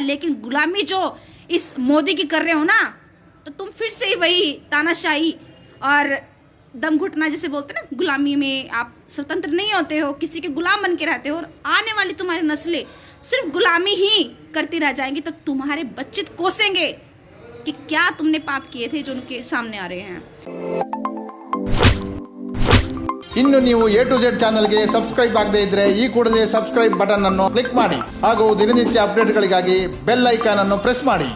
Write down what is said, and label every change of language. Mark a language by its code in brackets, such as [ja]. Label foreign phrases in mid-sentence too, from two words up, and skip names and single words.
[hi] लेकिन गुलामी जो इस मोदी की कर रहे हो ना, तो तुम फिर से ही वही तानाशाही और दम घुटना जिसे बोलते हैं ना, गुलामी में आप स्वतंत्र नहीं होते हो, किसी के गुलाम बन के रहते हो। और आने वाली तुम्हारी नस्लें सिर्फ गुलामी ही करती रह जाएंगी, तो तुम्हारे बच्चे कोसेंगे कि क्या तुमने पाप किए थे जो उनके सामने आ रहे हैं। [kn] ಇನ್ನು ನೀವು A to Z ಚಾನಲ್ಗೆ ಸಬ್ಸ್ಕ್ರೈಬ್ ಆಗದೇ ಇದ್ರೆ ಈ ಕೂಡಲೇ ಸಬ್ಸ್ಕ್ರೈಬ್ ಬಟನ್ ಅನ್ನು ಕ್ಲಿಕ್ ಮಾಡಿ ಹಾಗೂ ದಿನನಿತ್ಯ ಅಪ್ಡೇಟ್ಗಳಿಗಾಗಿ ಬೆಲ್ ಐಕಾನ್ ಅನ್ನು ಪ್ರೆಸ್ ಮಾಡಿ.